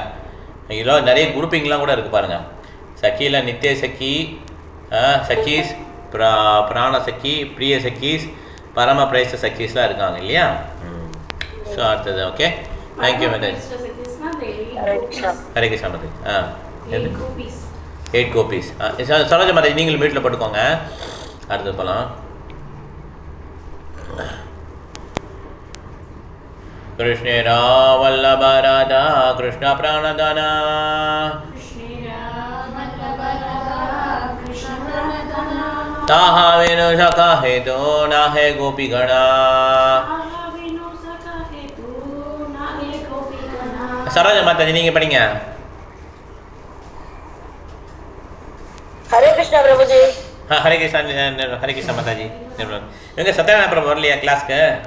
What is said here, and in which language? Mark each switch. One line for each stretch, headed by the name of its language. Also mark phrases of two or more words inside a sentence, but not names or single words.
Tamil: இதில் நிறைய குரூப்பிங்லாம் கூட இருக்குது பாருங்கள். சகியில் நித்திய சகி, சகீஸ், பிராண சகி, பிரிய சகீஸ், பரம பிரேஷ்ட சகீஸ்லாம் இருக்காங்க இல்லையா? ஸோ அடுத்தது
English: okay thank you madam.
Tamil: ஹரே கிருஷ்ணா மாதாஜி. 8 கோபீஸ். சரோஜா மாதாஜி நீங்களும் வீட்டில் போட்டுக்கோங்க. அடுத்து போகலாம்.
Bangla: কৃষ্ণে বল্লভ রাধা কৃষ্ণ প্রাণদানা তাহা বেণু সখা হেতু না হৈ গোপী গণা.
Tamil: சரோஜா மாதாஜி நீங்க படிங்க. ஹரே கிருஷ்ணா பிரபுஜி. ஹரே கிருஷ்ணா மாதாஜி. எங்க சத்யநாராயண பிரபு வரலையா கிளாஸ்க்கு?